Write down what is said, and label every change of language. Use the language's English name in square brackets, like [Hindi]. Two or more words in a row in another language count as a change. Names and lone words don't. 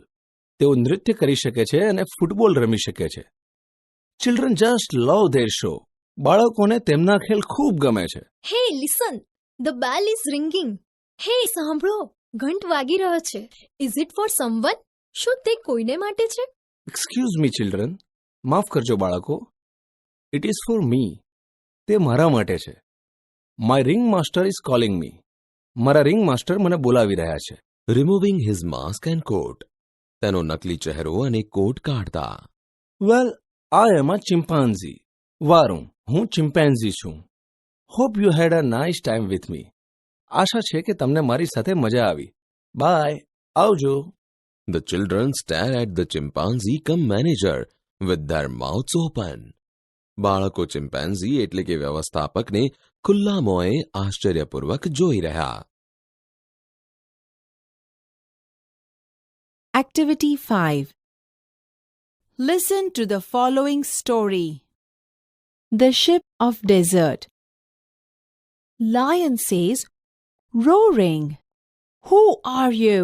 [Gujarati] તેઓ નૃત્ય કરી શકે છે અને ફૂટબોલ રમી શકે છે. [English] Children just love their show. [Gujarati] બાળકોને તેમના ખેલ ખૂબ ગમે છે. [English] Hey, listen. The bell is ringing. [Gujarati] Hey, સાંભળો. ઘંટ વાગી રહ્યો છે. [English] Is it for someone? [Gujarati] શું તે કોઈને માટે છે? [English] Excuse me, children. [Gujarati] માફ કરજો બાળકો. [English] It is for me. [Gujarati] તે મારા માટે છે. [English] My ring master is calling me. [Gujarati] મારા [English] ring master [Gujarati] મને બોલાવી રહ્યા છે. [English] Removing his mask and coat. [Gujarati] તેનો નકલી ચહેરો અને કોટ કાઢતા. [English] Well, I am a chimpanzee. [Gujarati] વારું, હું chimpanzee છું. [English] Hope you had a nice time with me. [Gujarati] આશા છે કે તમને મારી સાથે મજા આવી. Bye. આવજો. [English] The children stare at the chimpanzee cum manager with their mouths open. [Gujarati] બાળકો ચિમ્પાન્ઝી એટલે કે વ્યવસ્થાપકને ખુલ્લા મોંએ આશ્ચર્યપૂર્વક જોઈ રહ્યા. [English] Activity 5. Listen to the following story. The Ship of Desert. Lion says, roaring, "Who are you?"